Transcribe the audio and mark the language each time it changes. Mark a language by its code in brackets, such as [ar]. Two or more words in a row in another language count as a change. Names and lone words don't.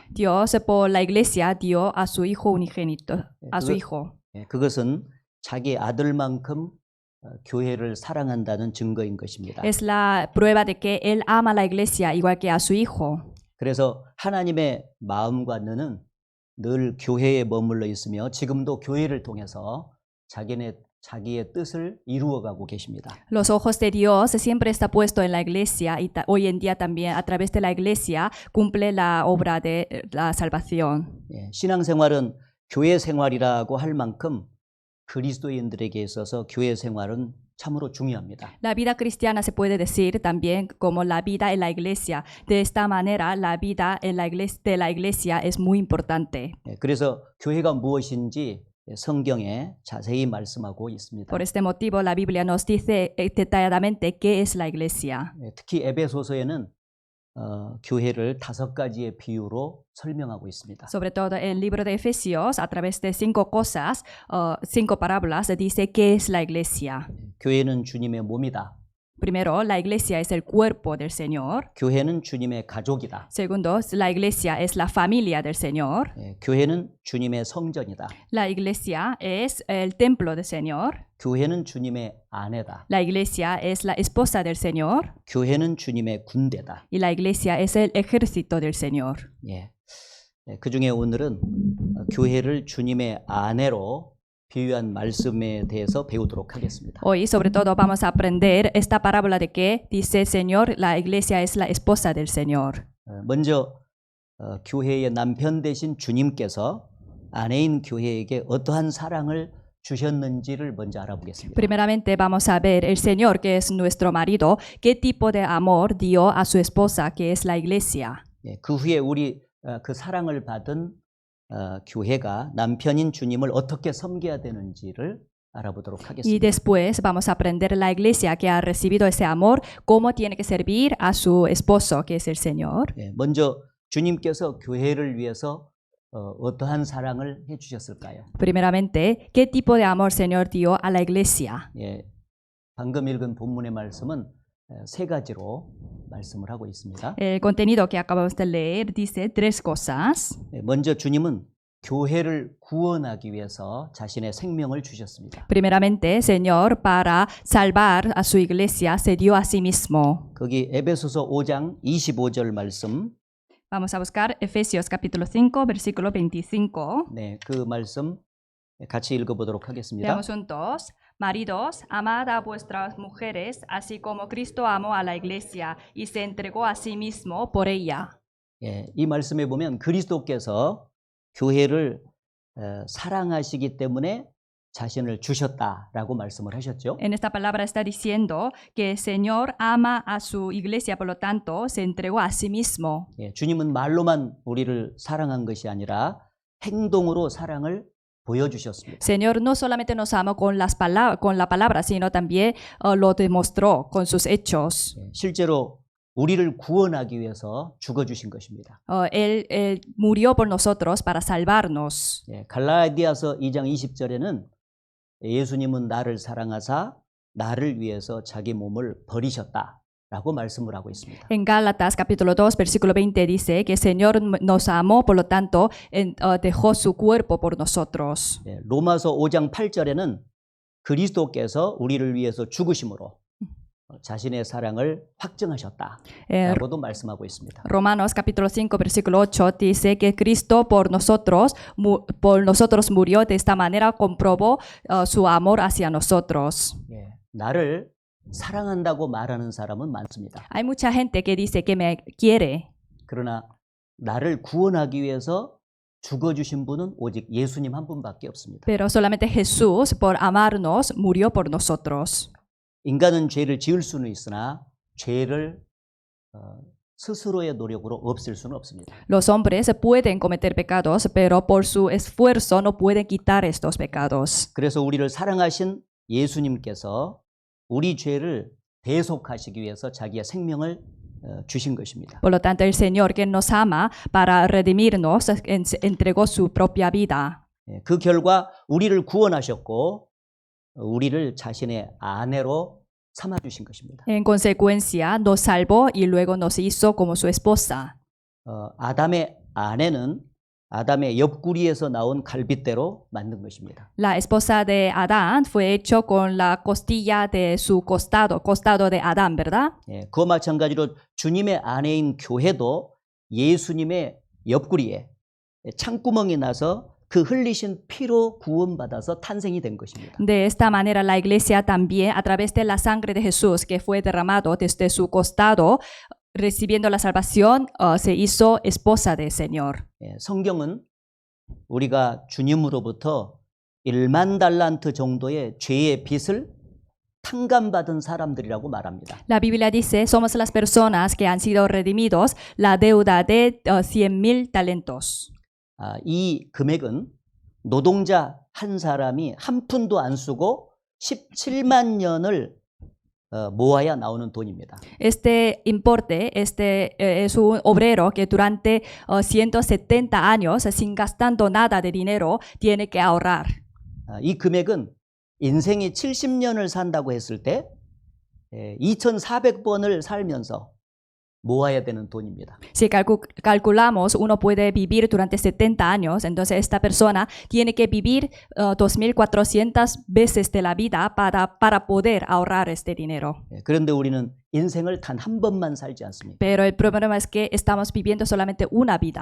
[es] Dios por la Iglesia dio a su Hijo unigénito, a su Hijo. [ko] 예, 그것은 자기 아들만큼 교회를 사랑한다는 증거인 것입니다. [es] Es la prueba de que Él ama a la Iglesia igual que a su Hijo. [ko] 그래서 하나님의 마음과 눈은 늘 교회에 머물러 있으며 지금도 교회를 통해서 자기의 뜻을 이루어가고 계십니다. [es] Los ojos de Dios siempre está puesto en la Iglesia y hoy en día también a través de la Iglesia cumple la obra de la salvación. [ko] 예, 신앙생활은 교회 생활이라고 할 만큼 그리스도인들에게 있어서 교회 생활은 참으로 중요합니다. [es] La vida cristiana se puede decir también como la vida en la iglesia. De esta manera, la vida en de la iglesia es muy importante. [ko] 예, 그래서 교회가 무엇인지 성경에 자세히 말씀하고 있습니다. [es] Por este motivo, la Biblia nos dice detalladamente qué es la iglesia. [ko] 예, 특히 에베소서에는 교회를 5가지의 비유로 설명하고 있습니다. [es] Sobre todo en el libro de Efesios, a través de 5 cosas, 5 parábolas, dice qué es la iglesia. [ko] 교회는 주님의 몸이다. [es] Primero, la iglesia es el cuerpo del Señor. [ko] 교회는 주님의 가족이다. [es] Segundo, la iglesia es la familia del Señor. [ko] 예, 교회는 주님의 성전이다. [es] La iglesia es el templo del Señor. [ko] 교회는 주님의 아내다. [es] La iglesia es la esposa del Señor. [ko] 교회는 주님의 군대다. [es] Y la iglesia es el ejército del Señor. [ko] 예, 그 중에 오늘은 교회를 주님의 아내로 비유한 말씀에 대해서 배우도록 하겠습니다. [es] Hoy, sobre todo, vamos a aprender esta parábola de que dice el Señor, la iglesia es la esposa del Señor. [ko] 먼저 교회의 남편 되신 주님께서 아내인 교회에게 어떠한 사랑을 주셨는지를 먼저 알아보겠습니다. [es] Primeramente vamos a ver el Señor, que es nuestro marido, qué tipo de amor dio a su esposa, que es la iglesia. [ko] 그 후에 우리 그 사랑을 받은 교회가 남편인 주님을 어떻게 섬겨야 되는지를 알아보도록 [es] Y [ko] 하겠습니다. [es] después vamos a aprender la iglesia que ha recibido ese amor, cómo tiene que servir a su esposo, que es el Señor. [ko] 먼저 주님께서 교회를 위해서 어떠한 사랑을 해주셨을까요? [es] Primeramente, ¿qué tipo de amor el Señor dio a la iglesia? [ko] 방금 읽은 본문의 말씀은 세 가지로 말씀을 하고 있습니다. [es] El contenido que acabamos de leer dice tres cosas. [ko] 먼저 주님은 교회를 구원하기 위해서 자신의 생명을 주셨습니다. [es] Primeramente, el Señor, para salvar a su iglesia, se dio a sí mismo. [ko] 거기 에베소서 5장 25절 말씀, [es] Vamos a buscar Efesios capítulo 5, versículo 25. [ko] 그 말씀 같이 읽어보도록 하겠습니다. [es] Leamos juntos. Maridos, amad a vuestras mujeres, así como Cristo amó a la iglesia y se entregó a sí mismo por ella. [ko] 이 말씀에 보면 그리스도께서 교회를 사랑하시기 때문에 자신을 주셨다라고 말씀을 하셨죠. [es] En esta palabra está diciendo que el Señor ama a su iglesia, por lo tanto, se entregó a sí mismo. [ko] 주님은 말로만 우리를 사랑한 것이 아니라 행동으로 사랑을 보여주셨습니다. [es] Señor no solamente nos amó con la palabra, sino también lo demostró con sus hechos. [ko] 실제로 우리를 구원하기 위해서 죽어주신 것입니다. [es] Él murió por nosotros para salvarnos. [ko] 갈라디아서 2장 20절에는 예수님은 나를 사랑하사 나를 위해서 자기 몸을 버리셨다라고 말씀을 하고 있습니다. [es] En Gálatas capítulo 2 versículo 20 dice que el Señor nos amó, por lo tanto dejó su cuerpo por nosotros. [ko] 로마서 5장 8절에는 그리스도께서 우리를 위해서 죽으심으로 자신의 사랑을 확증하셨다라고도 말씀하고 있습니다. [es] Romanos capítulo 5 versículo 8 dice que Cristo por nosotros murió, de esta manera comprobó su amor hacia nosotros. [ko] 나를 사랑한다고 말하는 사람은 많습니다. [es] Hay mucha gente que dice que me quiere. [ko] 그러나 나를 구원하기 위해서 죽어주신 분은 오직 예수님 한 분밖에 없습니다. [es] Pero solamente Jesús, por amarnos, murió por nosotros. [ko] 인간은 죄를 지을 수는 있으나 죄를 스스로의 노력으로 없앨 수는 없습니다. [es] Los hombres pueden cometer pecados, pero por su esfuerzo no pueden quitar estos pecados. [ko] 그래서 우리를 사랑하신 예수님께서 우리 죄를 대속하시기 위해서 자기의 생명을 주신 것입니다. [es] Por lo tanto, el Señor que nos ama para redimirnos entregó su propia vida. [ko] 그 결과 우리를 구원하셨고 우리를 자신의 아내로 삼아 주신 것입니다. [es] En consecuencia, nos salvó y luego nos hizo como su esposa. [ko] 아담의 아내는 아담의 옆구리에서 나온 갈빗대로 만든 것입니다. [es] La esposa de Adán fue hecho con la costilla de su costado de Adán, ¿verdad? [ko] 그와 마찬가지로 주님의 아내인 교회도 예수님의 옆구리에 창구멍이 나서 그 흘리신 피로 구원받아서 탄생이 된 것입니다. [es] De esta manera, la iglesia también, a través de la sangre de Jesús que fue derramado desde su costado, recibiendo la salvación, se hizo esposa del Señor. [ko] 성경은 우리가 주님으로부터 1만 달란트 정도의 죄의 빚을 탕감받은 사람들이라고 말합니다. [es] La Biblia dice, somos las personas que han sido redimidos la deuda de 100,000 talentos. [ko] 이 금액은 노동자 한 사람이 한 푼도 안 쓰고 17만 년을 모아야 나오는 돈입니다. [es] Este importe es un obrero que durante 170 años, sin gastando nada de dinero, tiene que ahorrar. [ko] 이 금액은 인생이 70년을 산다고 했을 때 2,400번을 살면서 모아야 되는 돈입니다. [es] Si calculamos, uno puede vivir durante 70 años, entonces esta persona tiene que vivir 2.400 veces de la vida para poder ahorrar este dinero. [ko] 예, 그런데 우리는 인생을 단 한 번만 살지 않습니까? [es] Pero el problema es que estamos viviendo solamente una vida.